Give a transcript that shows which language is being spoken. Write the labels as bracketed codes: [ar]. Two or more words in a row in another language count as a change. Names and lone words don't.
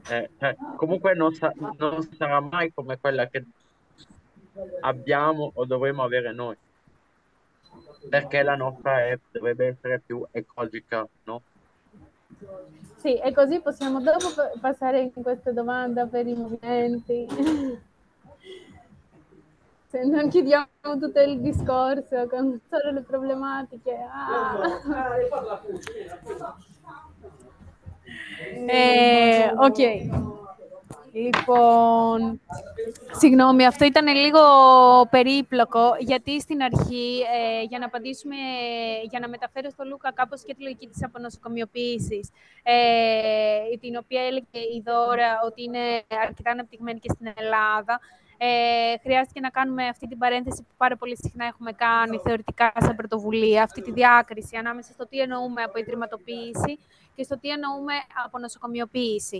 [it] Comunque non sarà mai come quella che abbiamo o dovremmo avere noi, perché la nostra dovrebbe essere più ecologica, no? Sì, e così possiamo dopo passare in questa domanda per i movimenti. Se non chiudiamo tutto il discorso con solo le problematiche. [el] Οκ. Λοιπόν, συγγνώμη, αυτό ήταν λίγο περίπλοκο, γιατί στην αρχή, για να απαντήσουμε, για να μεταφέρω στο Λούκα κάπως και τη λογική της απονοσοκομιοποίησης, την οποία έλεγε η Δώρα ότι είναι αρκετά αναπτυγμένη και στην Ελλάδα, χρειάστηκε να κάνουμε αυτή την παρένθεση που πάρα πολύ συχνά έχουμε κάνει θεωρητικά σαν πρωτοβουλία, αυτή τη διάκριση ανάμεσα στο τι εννοούμε από ιδρυματοποίηση και στο τι εννοούμε από νοσοκομιοποίηση.